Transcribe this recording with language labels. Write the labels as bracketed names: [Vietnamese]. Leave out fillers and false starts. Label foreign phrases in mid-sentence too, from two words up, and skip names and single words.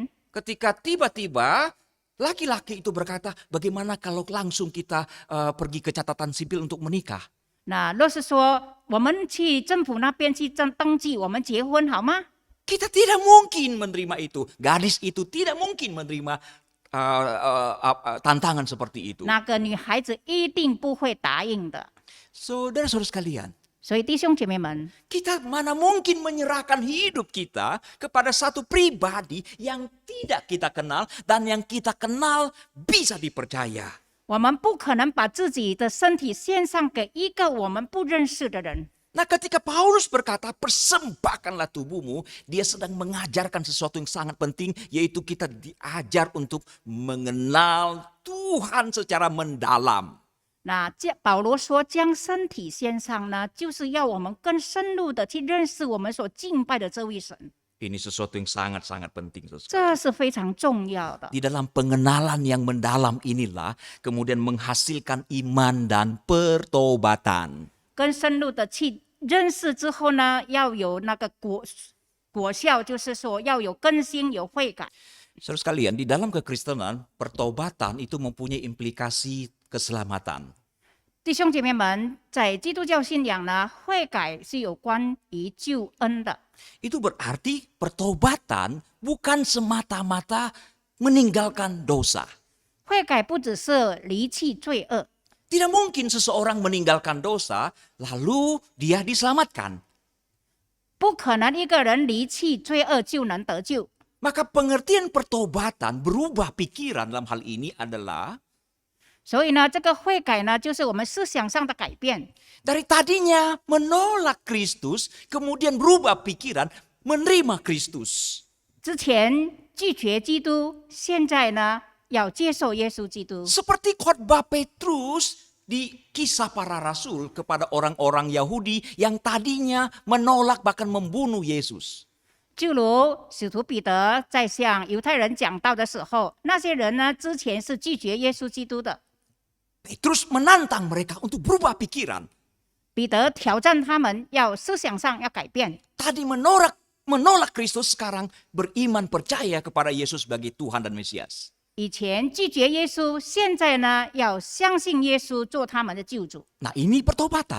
[Indonesian] ketika tiba-tiba laki-laki itu berkata, bagaimana kalau langsung kita pergi ke catatan sipil untuk menikah? [Chinese] 那若是说我们去政府那边去登记，我们结婚好吗？ [Indonesian] Kita tidak mungkin menerima itu. Gadis itu tidak mungkin menerima tantangan seperti itu. [Chinese] 那个女孩子一定不会答应的。 [Indonesian] Saudara-saudara sekalian, [Chinese] 所以弟兄姐妹们， [Indonesian] kita mana mungkin menyerahkan hidup kita kepada satu pribadi yang tidak kita kenal dan yang kita kenal bisa dipercaya. [Chinese] 我们不可能把自己的身体献上给一个我们不认识的人。 [Indonesian] Nah, ketika Paulus berkata persembahkanlah tubuhmu, dia sedang mengajarkan sesuatu yang sangat penting, yaitu kita diajar untuk mengenal Tuhan secara mendalam. [Chinese] 那保罗说将身体献上呢，就是要我们更深入的去认识我们所敬拜的这位神， [Indonesian] Ini sesuatu yang sangat-sangat penting. Saudara. [Chinese] 这是非常重要的。 [Indonesian] Di dalam pengenalan yang mendalam inilah kemudian menghasilkan iman dan pertobatan. [Chinese] 更深入的去认识之后呢，要有那个果效，就是说要有更新、有悔改。 [Indonesian] Saudara sekalian, di dalam kekristenan, pertobatan itu mempunyai implikasi keselamatan. [Chinese] 弟兄姐妹们，在基督教信仰呢，悔改是有关于救恩的。 [Indonesian] Itu berarti pertobatan bukan semata-mata meninggalkan dosa. [Chinese] 悔改不只是离弃罪恶， [Indonesian] Tidak mungkin seseorang meninggalkan dosa lalu dia diselamatkan. [Chinese] 不可能一个人离弃罪恶就能得救。 [Indonesian] Maka pengertian pertobatan berubah pikiran dalam hal ini adalah [Chinese] 所以呢，这个悔改呢，就是我们思想上的改变。 [Indonesian] dari tadinya menolak Kristus, kemudian berubah pikiran menerima Kristus. [Chinese] 之前拒绝基督，现在呢要接受耶稣基督。 [Indonesian] Seperti khotbah Petrus di kisah para rasul kepada orang-orang Yahudi yang tadinya menolak bahkan membunuh Yesus. [Chinese] 就如使徒彼得在向犹太人讲道的时候，那些人呢之前是拒绝耶稣基督的。 [Indonesian] Petrus menantang mereka untuk berubah pikiran. [Chinese] 彼得挑战他们，要思想上要改变。 [Indonesian] Tadi menolak Kristus, sekarang beriman percaya kepada Yesus sebagai Tuhan dan Mesias. [Chinese] 以前拒绝耶稣，现在呢要相信耶稣做他们的救主， [Indonesian] Nah, ini pertobatan.